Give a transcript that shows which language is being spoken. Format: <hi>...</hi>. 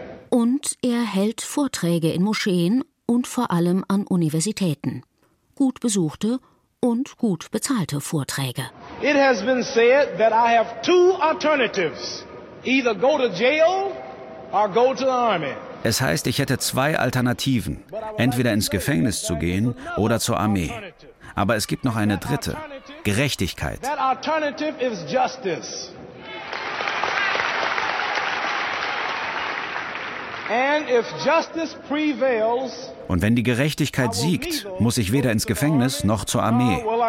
<de>Und er hält Vorträge in Moscheen und vor allem an Universitäten. Gut besuchte und gut bezahlte Vorträge.</de> <en>It has been said that I have two alternatives. Either go to jail or go to the army.</en> <de>Es heißt, ich hätte zwei Alternativen, entweder ins Gefängnis zu gehen oder zur Armee. Aber es gibt noch eine dritte, Gerechtigkeit. Und wenn die Gerechtigkeit siegt, muss ich weder ins Gefängnis noch zur Armee.</de>